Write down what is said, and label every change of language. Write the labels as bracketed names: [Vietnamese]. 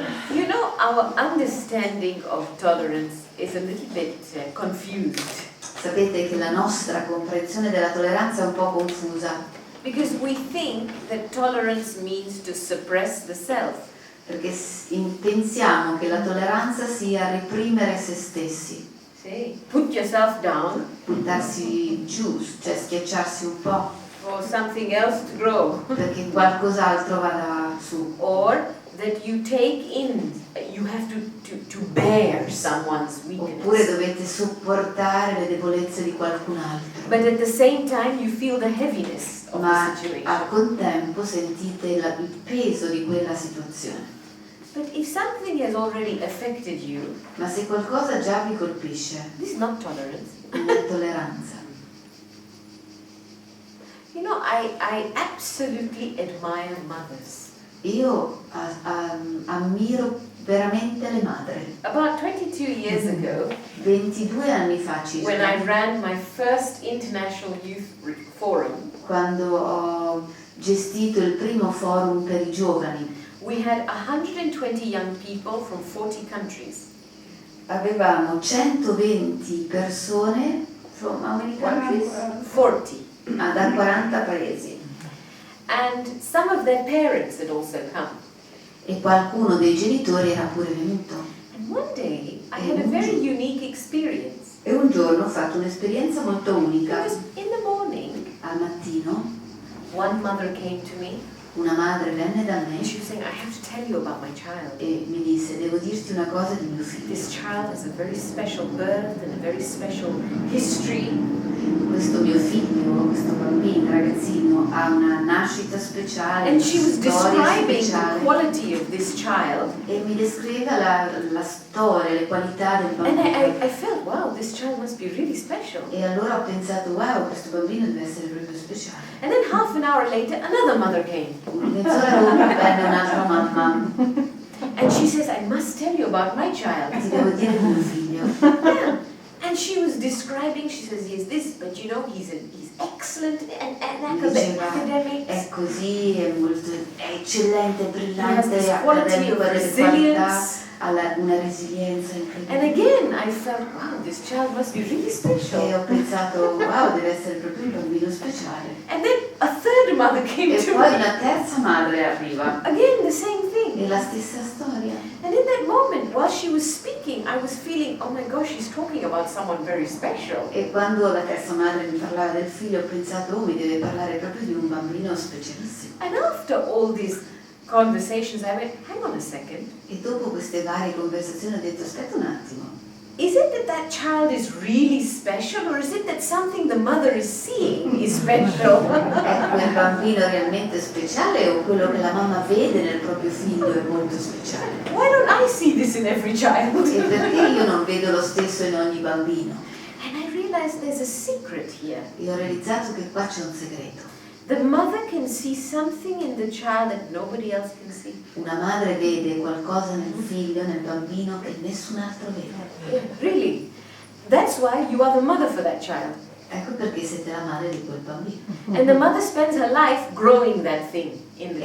[English] You know, our understanding of tolerance is a little bit confused. [Italian] Sapete che la nostra comprensione della tolleranza è un po' confusa, [English] Because we think that tolerance means to suppress the self. [Italian] perché pensiamo che la tolleranza sia reprimere se stessi, [English] See? Put yourself down [Italian] buttarsi giù, cioè schiacciarsi un po', [English] for something else to grow. [Italian] perché qualcos'altro vada su. [English] Or that you take in, you have to bear someone's [Italian] Oppure [English] weakness. [Italian] dovete sopportare le debolezze di qualcun altro, [English] But at the same time you feel the heaviness of [Italian] ma [English] the situation. [Italian] al contempo sentite il peso di quella situazione. [English] But if something has already affected you, [Italian] Ma se qualcosa già vi colpisce, [English] this is not tolerance. [Italian] non è tolleranza. [English] You know, I absolutely admire mothers. [Italian] Io ammiro veramente le madri. [English] About 22 years ago, [Italian] 22 anni fa [English] when I [Italian] circa, [English] ran my first international youth forum, [Italian] quando ho gestito il primo forum per i giovani, [English] we had 120 young people from 40 countries. [Italian] avevamo 120 persone [English] from how many countries? 40. [Italian] Da 40 paesi. [English] And some of their parents had also come. [Italian] E qualcuno dei genitori era pure venuto. [English] And one day, I had a very unique experience. [Italian] E un giorno ho fatto un'esperienza molto unica. [English] Because in the morning, [Italian] Al mattino [English] one mother came to me [Italian] una madre venne da me [English] and she was saying, I have to tell you about my child. [Italian] e mi disse: devo dirti una cosa di mio figlio. [English] This child has a very special birth and a very special history. [Italian] Questo mio figlio, questo bambino, ragazzino, ha una nascita speciale, [English] And [Italian] una [English] she was [Italian] storia [English] describing the [Italian] speciale. [English] quality of this child. [Italian] E mi descriveva la storia, le qualità del [English] And [Italian] bambino. [English] I felt, wow, this child must be really special. [Italian] E allora ho pensato: wow, questo bambino deve essere proprio speciale. [English] And then half an hour later, another mother came. [Italian] Mezz'ora dopo venne un'altra mamma. [English] And she says, I must tell you about my child. [Italian] Ti devo dire di mio figlio. [English] Yeah. And she was describing, she says, he is this, but you know, he's excellent and [Italian] Mi diceva: [English] academic. [Italian] è così, è eccellente, [English] He has [Italian] brillante, [English] this quality [Italian] accademico, [English] of [Italian] ha delle qualità, [English] resilience. [Italian] ha una resilienza [English] And [Italian] incredibile. [English] again, I felt, wow, this child must be really [Italian] E [English] special. [Italian] ho pensato: wow, deve essere proprio un bambino speciale. [English] And then a third mother came [Italian] E [English] to [Italian] poi [English] me. [Italian] una terza madre arriva. [English] Again, the same [Italian] E [English] thing. [Italian] la stessa storia. [English] And in that moment, while she was speaking, I was feeling, oh my gosh, she's talking about someone very special. [Italian] E quando la terza madre mi parlava del figlio, ho pensato: oh, mi deve parlare proprio di un bambino specialissimo. [English] And after all these conversations, I went, hang on a second. [Italian] E dopo queste varie conversazioni ho detto: aspetta un attimo, [English] Is it that that child is really special, or is it that something the mother is seeing is special? [Italian] è quel bambino realmente speciale o quello che la mamma vede nel proprio figlio è molto speciale? [English] Why don't I see this in every child? [Italian] E perché io non vedo lo stesso in ogni bambino? [English] And I realized there's a secret here. [Italian] E ho realizzato che qua c'è un segreto. [English] The mother can see something in the child that nobody else can see. [Italian] Una madre vede qualcosa nel figlio, nel bambino, che nessun altro vede. [English] Really. That's why you are the mother for that child. [Italian] Ecco perché siete la madre di quel bambino. [English] And the mother spends her life growing that thing in the